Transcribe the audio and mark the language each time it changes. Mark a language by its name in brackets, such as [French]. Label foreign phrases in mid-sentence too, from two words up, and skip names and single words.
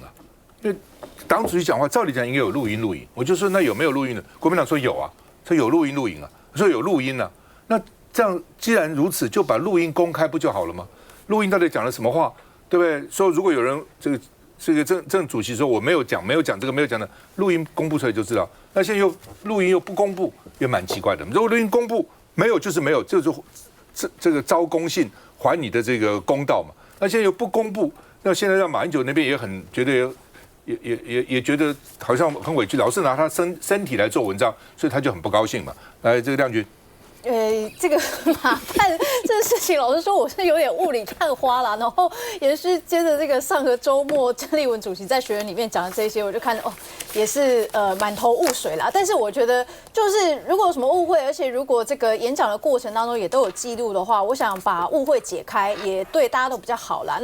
[Chinese] 因為黨主席講話，照理講應該有錄音錄影，我就說那有沒有錄音的？國民黨說有啊，說有錄音錄影啊，我說有錄音啊。那這樣既然如此，就把錄音公開不就好了嗎？錄音到底講了什麼話，對不對？說如果有人這個鄭主席說我沒有講這個沒有講的，錄音公布出來就知道。那現在又錄音又不公布，也蠻奇怪的。如果錄音公布，沒有就是沒有，就是這個招公信還你的這個公道嘛。那現在又不公布，那現在讓馬英九那邊也很覺得也覺得好像很委屈，老是拿他身體來做文章，所以他就很不高興嘛。來，這個亮君。這個馬看這個事情，老實說我是有點霧裡看花啦。然後也是接着這個上個周末鄭麗文主席在學院裡面講的這些，我就看也是滿頭霧水啦。但是我覺得就是如果有什麼誤會，而且如果這個演講的過程當中也都有記錄的話，我想把誤會解開也對大家都比較好啦。